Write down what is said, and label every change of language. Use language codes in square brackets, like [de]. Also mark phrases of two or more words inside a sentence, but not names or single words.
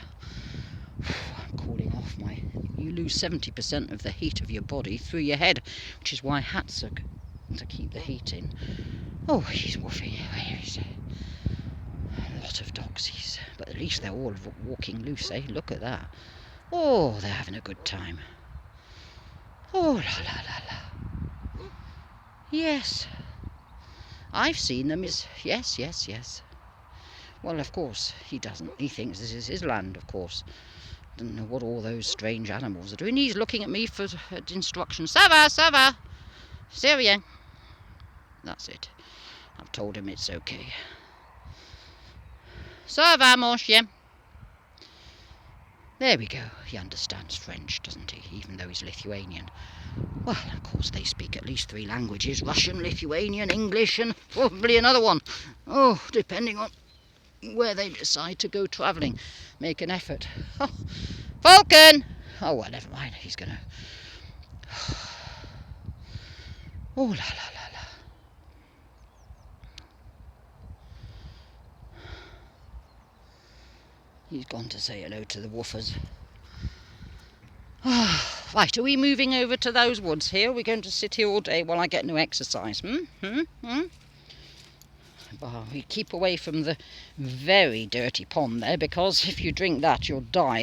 [en] I'm cooling off you lose 70% of the heat of your body through your head, which is why hats are to keep the heat in. Oh, he's woofing. Where is he? A lot of dogs, but at least they're all walking loose, eh? Look at that. Oh, they're having a good time. Oh, la la la la. Yes. I've seen them. Yes. Well, of course, he doesn't. He thinks this is his land, of course. Doesn't know what all those strange animals are doing. He's looking at me for instructions. [fr] Ça va. C'est rien. [en] That's it. I've told him it's okay. [fr] Ça va, mon chien. [en] There we go. He understands French, doesn't he? Even though he's Lithuanian. Well, of course, they speak at least 3 languages. Russian, Lithuanian, English, and probably another one. Oh, depending on where they decide to go travelling. Make an effort. Oh, Falcon! Oh, well, never mind. He's going to... Oh, la, la, la, la. He's gone to say hello to the woofers. Right, are we moving over to those woods here? Are we going to sit here all day while I get no exercise? Well, we keep away from the very dirty pond there, because if you drink that, you'll die.